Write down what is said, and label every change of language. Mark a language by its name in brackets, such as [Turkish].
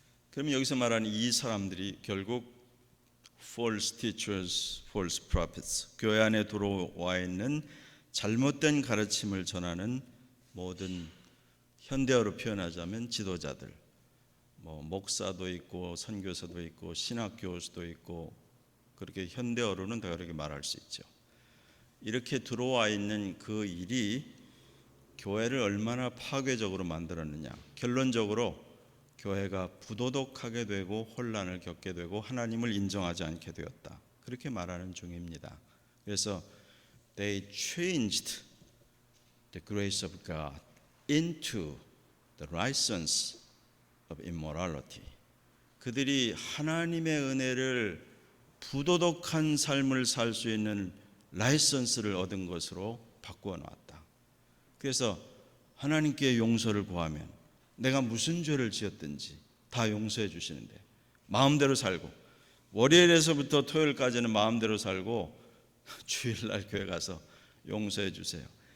[Korean] 그러면 여기서 말하는 이 사람들이 결국 [English] false teachers, false prophets, [Korean] 교회 안에 들어와 있는 잘못된 가르침을 전하는 모든 현대어로 표현하자면 지도자들, 목사도 있고 선교사도 있고 신학교수도 있고 그렇게 현대어로는 다 그렇게 말할 수 있죠. 이렇게 들어와 있는 그 일이 교회를 얼마나 파괴적으로 만들었느냐. 결론적으로 교회가 부도덕하게 되고 혼란을 겪게 되고 하나님을 인정하지 않게 되었다. 그렇게 말하는 중입니다. 그래서 [English] they changed the grace of God into the license of immorality. [Korean] 그들이 하나님의 은혜를 부도덕한 삶을 살 수 있는 라이선스를 얻은 것으로 바꾸어 놨다. 그래서 하나님께 용서를 구하면 내가 무슨 죄를 지었든지 다 용서해 주시는데 마음대로 살고 월요일에서부터 토요일까지는 마음대로 살고 주일날 교회 가서 용서해 주세요.